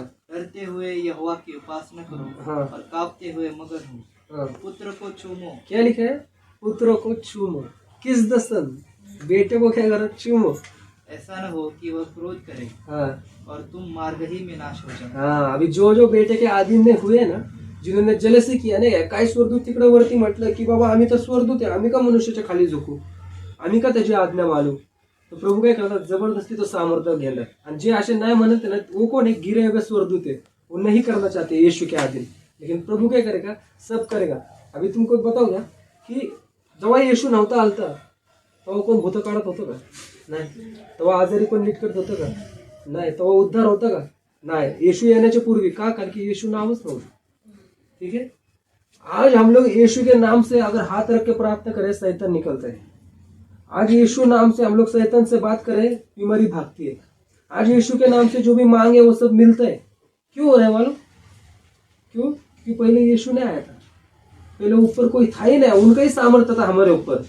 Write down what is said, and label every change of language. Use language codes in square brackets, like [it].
[hi] डरते हुए यहोवा की उपासना करो हाँ और कांपते हुए मगन हो। हाँ। पुत्र को चूमो। क्या लिखा है? पुत्रों को चूमो। किस दसन? बेटे को क्या करो? चूमो। ऐसा न हो कि वह क्रोध करे हाँ और तुम मार्ग ही में नाश हो जाओ। हाँ, अभी जो जो बेटे के आधीन में हुए ना, जिन्होंने जलसी किया [mr] नाही, काय स्वर्दूत तिकडे वरती म्हटलं की बाबा आम्ही तर स्वर्दूत आहे, आम्ही का मनुष्याच्या खाली झोकू, आम्ही का त्याची आज्ञा मानू. तर प्रभू काय करतात? जबरदस्ती तो सामर्थ्य घेणार. आणि जे असे नाही म्हणत ना, [hi] वो कोण है? गिरे हुए स्वर्दूत है, वो नहीं करना चाहते यीशु के अधीन. लेकिन प्रभू काय करेगा? सब करेगा. अभी तुमको बताऊ ना [mr] की जेव्हा येशू नव्हता आलता तेव्हा कोण भूत काढत होतं का? नाही. तेव्हा आजारी कोण नीट करत होतं का? नाही. तेव्हा उद्धार होता का? नाही. येशू येण्याच्या पूर्वी का? कारण की येशू नामच नव्हतं. [hi] ठीक है. आज हम लोग यीशु के नाम से अगर हाथ रख के प्रार्थना करें, शैतान निकलता है. आज यीशु नाम से हम लोग शैतान से बात करें, बीमारी भागती है. आज यीशु के नाम से जो भी मांगे वो सब मिलता है. क्यों हो रहा है मालूम? क्यों? कि पहले यीशु नहीं आया था, पहले ऊपर कोई था ही नहीं, उनका ही सामर्थ्य था हमारे ऊपर.